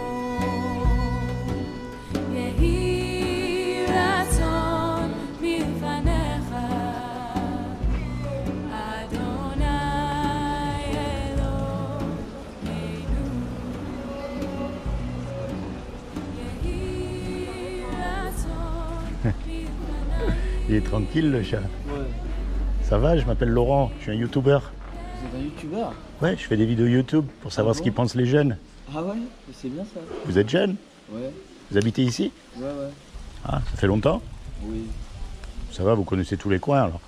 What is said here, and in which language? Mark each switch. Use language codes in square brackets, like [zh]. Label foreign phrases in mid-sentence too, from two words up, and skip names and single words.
[he] יהי רצון מלפניך, אדוני אלוהינו. יהי רצון מלפניך. [fr] Il est tranquille le chat. Ouais. Ça va, je m'appelle Laurent, je suis un youtubeur. Vous êtes un youtubeur? Ouais, je fais des vidéos YouTube pour savoir Ah ce bon qu'ils pensent les jeunes. Ah ouais, c'est bien ça. Vous êtes jeune? Ouais, Vous habitez ici? ouais. Ah, ça fait longtemps? Oui. Ça va, vous connaissez tous les coins alors.